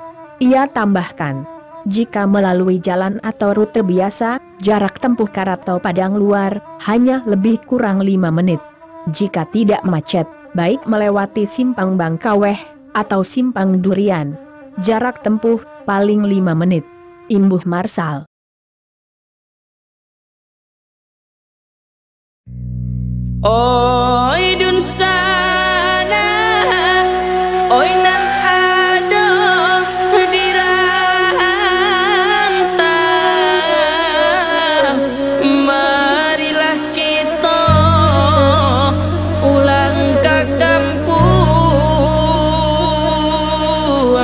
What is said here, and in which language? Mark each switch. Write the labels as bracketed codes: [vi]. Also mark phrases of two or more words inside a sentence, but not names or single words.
[id] Ia tambahkan, jika melalui jalan atau rute biasa, jarak tempuh Karatau Padang Luar, hanya lebih kurang 5 menit. Jika tidak macet, baik melewati Simpang Bangkaweh, atau Simpang Durian, jarak tempuh, paling 5 menit. Imbuh Marsal. [min] Oi dun sana, oi nan ado di rantau, marilah kita pulang ke kampung.